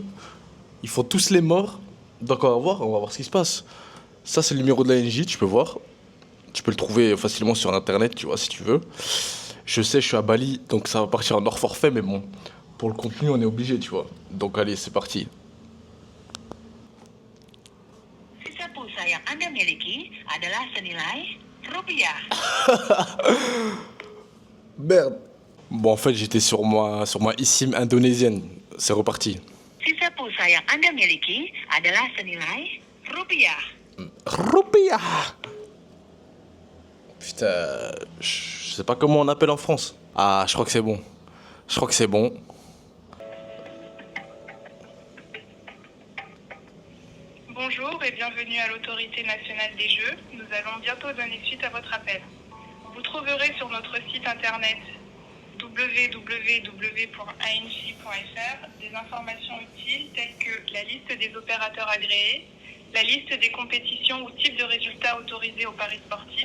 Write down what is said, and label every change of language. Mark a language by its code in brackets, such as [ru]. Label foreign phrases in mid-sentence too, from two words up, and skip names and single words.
[fr] Ils font tous les morts. Donc on va voir ce qui se passe. Ça, c'est le numéro de l'ANJ, tu peux voir. Tu peux le trouver facilement sur internet, tu vois, si tu veux. Je sais, je suis à Bali, donc ça va partir en hors forfait, mais bon, pour le contenu, on est obligé, tu vois. Donc allez, c'est parti. [id] Sisa pulsa yang Anda miliki adalah senilai rupiah. [fr] Merde. Bon, en fait, j'étais sur ma eSIM indonésienne. C'est reparti. [id] Sisa pulsa yang Anda miliki adalah senilai rupiah. [fr] Roupia. Putain, je sais pas comment on appelle en France. Ah, je crois que c'est bon. Je crois que c'est bon. Bonjour et bienvenue à l'Autorité nationale des jeux. Nous allons bientôt donner suite à votre appel. Vous trouverez sur notre site internet www.anj.fr des informations utiles telles que la liste des opérateurs agréés, la liste des compétitions ou types de résultats autorisés au paris sportif,